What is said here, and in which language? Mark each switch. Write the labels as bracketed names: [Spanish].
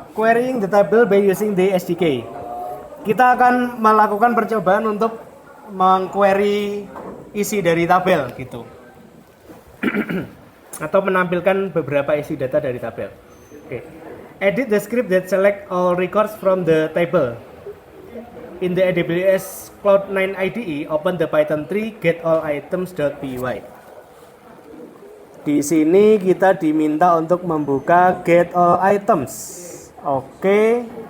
[English] Querying the table by using the SDK. [Indonesian] Kita akan melakukan percobaan untuk mengquery isi dari tabel gitu. Atau menampilkan beberapa isi data dari tabel. Oke. [English] Edit the script that select all records from the table. In the AWS Cloud9 IDE, open the Python 3 getAllItems.py. [Indonesian] Di sini kita diminta untuk membuka getAllItems. Oke.